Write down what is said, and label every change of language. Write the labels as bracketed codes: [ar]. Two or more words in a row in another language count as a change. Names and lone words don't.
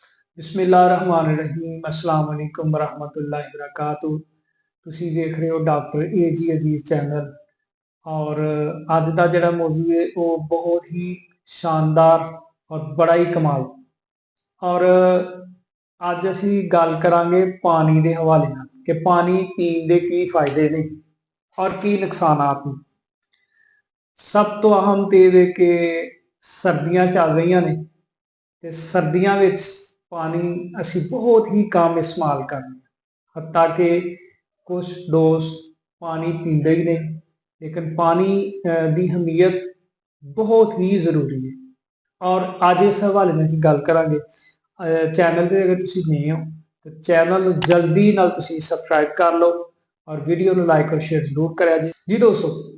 [ar] بسم الله الرحمن الرحيم السلام عليكم ورحمة الله وبركاته. [pa] ਤੁਸੀਂ ਦੇਖ ਰਹੇ ਹੋ ਡਾਕਟਰ ਏਜੀ ਅਜ਼ੀਜ਼ ਚੈਨਲ। ਔਰ ਅੱਜ ਦਾ ਜਿਹੜਾ ਮੌਜੂ ਹੈ ਉਹ ਬਹੁਤ ਹੀ ਸ਼ਾਨਦਾਰ ਔਰ ਬੜਾ ਹੀ ਕਮਾਲ। ਔਰ ਅੱਜ ਅਸੀਂ ਗੱਲ ਕਰਾਂਗੇ ਪਾਣੀ ਦੇ ਹਵਾਲੇ ਨਾਲ ਕਿ ਪਾਣੀ ਪੀਣ ਦੇ ਕੀ ਫਾਇਦੇ ਨੇ ਔਰ ਕੀ ਨੁਕਸਾਨਾਤ ਨੇ। ਸਭ ਤੋਂ ਅਹਿਮ ਤੇ ਇਹ ਹੈ ਕਿ ਸਰਦੀਆਂ ਚੱਲ ਰਹੀਆਂ ਨੇ ਤੇ ਸਰਦੀਆਂ ਵਿੱਚ [ur] پانی اسی بہت ہی کم استعمال کرتے ہیں. حتیٰ کہ کچھ دوست پانی پیتے ہی نہیں، لیکن پانی کی اہمیت بہت ہی ضروری ہے. اور اج اس حوالے میں [pa] ਗੱਲ ਕਰਾਂਗੇ। [ur] چینل پر اگر تم نئے ہو تو چینل جلدی [pa] ਨਾਲ ਤੁਸੀਂ [ur] سبسکرائب کر لو اور ویڈیو کو لائک اور شیئر ضرور کرا جی دوستوں.